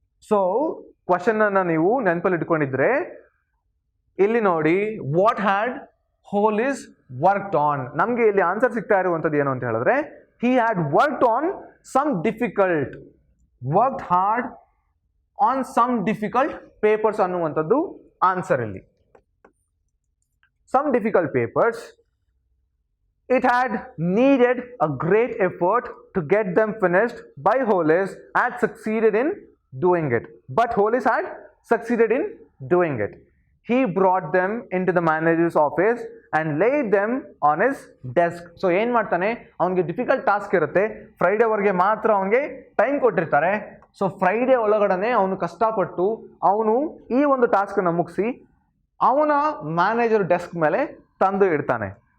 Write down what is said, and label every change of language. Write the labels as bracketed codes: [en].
[kn] So question ಅನ್ನ ನೀವು ನೆನಪಲ್ಲಿ ಇಟ್ಕೊಂಡಿದ್ರೆ ಇಲ್ಲಿ ನೋಡಿ, [en] What had Hollis worked on. [kn] ನಮಗೆ ಇಲ್ಲಿ ಆನ್ಸರ್ ಸಿಗ್ತಾ ಇರುವಂಥದ್ದು ಏನು ಅಂತ ಹೇಳಿದ್ರೆ, [en] he had worked on some difficult, worked hard on some difficult papers [kn] ಅನ್ನುವಂಥದ್ದು ಆನ್ಸರ್ ಇಲ್ಲಿ. [en] Some difficult papers. It had needed a great effort to get them finished, by Hollis had succeeded in doing it. But Hollis had succeeded in doing it. He brought them into the manager's office and laid them on his desk. [kn] So ಏನು ಮಾಡ್ತಾನೆ, ಅವನಿಗೆ difficult task ಇರುತ್ತೆ, ಫ್ರೈಡೇವರೆಗೆ ಮಾತ್ರ ಅವನಿಗೆ time ಕೊಟ್ಟಿರ್ತಾರೆ. So Friday ಒಳಗಡೆ ಅವನು ಕಷ್ಟಪಟ್ಟು ಅವನು ಈ ಒಂದು ಟಾಸ್ಕನ್ನು ಮುಗಿಸಿ ಅವನ ಮ್ಯಾನೇಜರ್ ಡೆಸ್ಕ್ ಮೇಲೆ ತಂದು ಇಡ್ತಾನೆ.